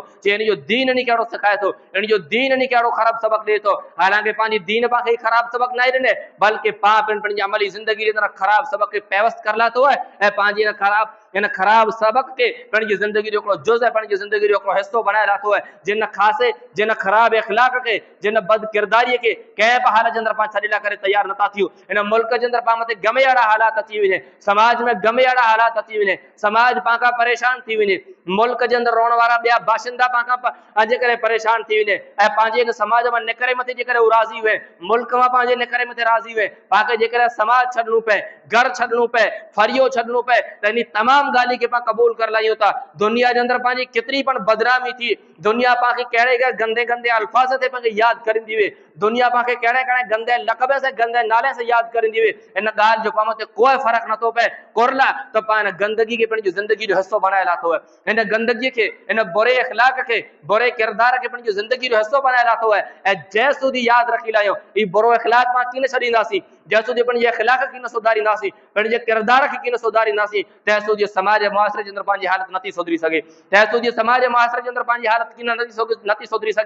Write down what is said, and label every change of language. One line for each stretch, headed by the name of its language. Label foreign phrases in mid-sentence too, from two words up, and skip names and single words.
Sindhi: जे इन जो दीन नी कहिड़ो सिखाए थो, इन जो दीन नी कहिड़ो ख़राब सबक ॾे थो। हालांकि पंहिंजी दीन पाण खे ख़राब सबक न ॾिने बल्कि पाण पंहिंजी अमली ज़िंदगी जे अंदरि ख़राब सबक खे पैवस्त कर लाथो है ऐं पंहिंजी ख़राब इन ख़राब सबक के पंहिंजी ज़िंदगी जो जुज़ है, पंहिंजी ज़िंदगी जो हिस्सो बनाए लाथो है। जिन खासे जिन ख़राब इख़लाक़ के, जिन बद किरदारी के कंहिं बि हालत जे अंदरि पाण छॾे करे तैयार नथा थियूं। इन मुल्क जे अंदरि पाण मथे गमे अहिड़ा हालात अची वञे, समाज में गमे अहिड़ा हालात अची वञे, समाज पाण खां परेशान थी वञे, मुल्क जे अंदरि रहण वारा ॿिया बाशिंदा पाण खां अॼु करे परेशान थी वञे ऐं पंहिंजे इन समाज मां निकिरे मथे जेकॾहिं हू राज़ी हुए, मुल्क मां पंहिंजे निकिरे मथे राज़ी हुए, पाण खे जेकॾहिं समाज छॾिणो पए, घर छॾिणो पए, फरियो छॾिणो पए, त इन तमामु ॻाल्हि खे पाण क़बूल करे लाहियूं था। दुनिया जे अंदरि पंहिंजी केतिरी पण बदनामी थी, दुनिया पाण खे कहिड़े गंदे गंदे अल्फाज़ ते पाण खे यादि करींदी हुई, दुनिया पाण खे कहिड़े कहिड़े गंदे लक़ब से गंदे नाले से यादि करींदी हुई। इन ॻाल्हि जो पाण ते कोई फ़र्क़ु नथो पए, कुरला त पाण गंदगी खे पंहिंजी ज़िंदगी जो हिस्सो बनाए लाथो है। इन गंदगी खे, इन बुरे इख़लाक़ खे, बुरे किरदार खे पंहिंजी ज़िंदगी जो हिस्सो बनाए लाथो है। ऐं जंहिं सूदी यादि रखी लाहियो ई बुरो इख़लाक़ पाण कीन छॾींदासीं, जंहिं सूदी पंहिंजे इख़लाक़ खे न सुधारींदासीं, पंहिंजे किरदार खे कीन सुधारींदासीं, तंहिं सूदी समाज मुआसिरे जे अंदरि पंहिंजी हालत नथी सुधरी सघे, तंहिं सूदी समाज मुआसिरे जे अंदरि पंहिंजी हालत कीन नथी सुधरी सघे।